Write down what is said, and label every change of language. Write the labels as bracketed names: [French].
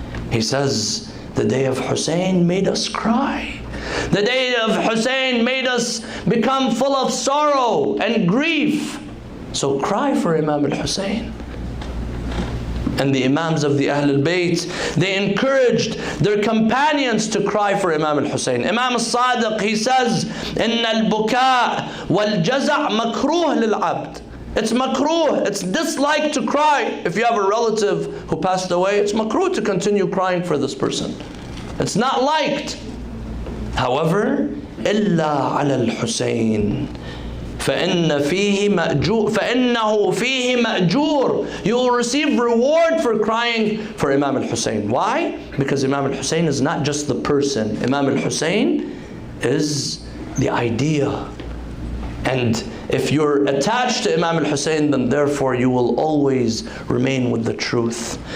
[English] He says, the day of Hussayn made us cry. The day of Hussayn made us become full of sorrow and grief. So cry for Imam al-Hussayn. And the Imams of the Ahlul Bayt, they encouraged their companions to cry for Imam al-Hussayn. Imam al-Sadiq, he says, [Arabic] إِنَّ الْبُكَاء وَالْجَزَعْ مَكْرُوهِ لِلْعَبْدِ. [English] It's makruh, it's disliked to cry. If you have a relative who passed away, it's makruh to continue crying for this person. It's not liked. However, [Arabic] إِلَّا عَلَى الْحُسَيْنِ فَإِنَّهُ فِيهِ مَأْجُورٌ. [English] You will receive reward for crying for Imam al-Hussayn. Why? Because Imam al-Hussayn is not just the person. Imam al-Hussayn is the idea. And if you're attached to Imam al-Hussayn, then therefore you will always remain with the truth.